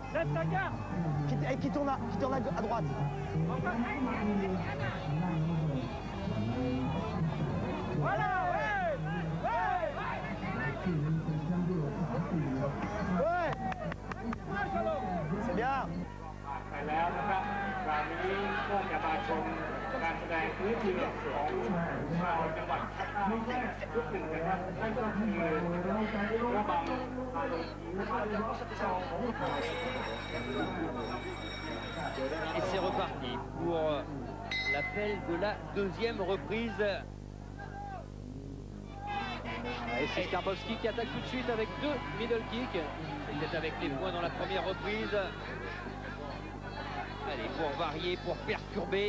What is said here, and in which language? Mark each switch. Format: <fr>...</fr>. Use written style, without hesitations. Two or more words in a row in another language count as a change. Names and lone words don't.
<fr>Lève ta garde. Qui tourne à droite. Voilà, ouais. C'est bien.</fr> <th>ไปแล้วนะครับคราวนี้ก็จะมาชมการแสดงพื้นเมืองของชาวจังหวัดภาคใต้ยุคหนึ่งนะครับนั่นก็คือระบำอารมณ์</th> <fr>Et c'est reparti pour l'appel de la deuxième reprise. Et c'est Skarbowski qui attaque tout de suite avec 2</fr> <en>middle kicks.</en> <fr>C'était avec les points dans la première reprise. Allez, pour varier, pour perturber.</fr>